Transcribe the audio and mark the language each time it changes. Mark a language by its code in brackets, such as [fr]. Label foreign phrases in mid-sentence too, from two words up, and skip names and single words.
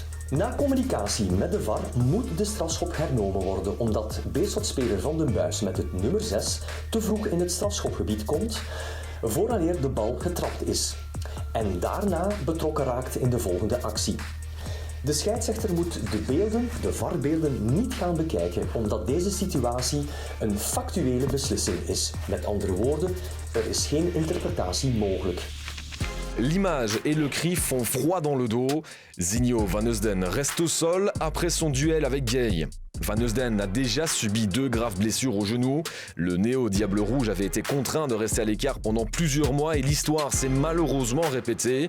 [nl] Na communicatie met de VAR moet de strafschop hernomen worden omdat Beerschot-speler Van den Buis met het nummer 6 te vroeg in het strafschopgebied komt vooraleer de bal getrapt is en daarna betrokken raakt in de volgende actie. De scheidsrechter moet de VAR-beelden niet gaan bekijken omdat deze situatie een factuele beslissing is. Met andere woorden, er is geen interpretatie mogelijk. [fr] L'image et le cri font froid dans le dos. Zinho Van Heusden reste au sol après son duel avec Gay. Van Heusden a déjà subi 2 graves blessures au genou. Le néo-Diable Rouge avait été contraint de rester à l'écart pendant plusieurs mois et l'histoire s'est malheureusement répétée.